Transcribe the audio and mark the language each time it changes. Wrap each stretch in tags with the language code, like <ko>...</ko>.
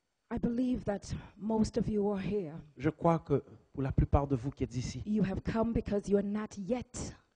<en>I believe that most of you are here.</en> <fr>Je crois que pour la plupart de vous qui êtes ici,</fr> <en>You have come because you are not yet</en>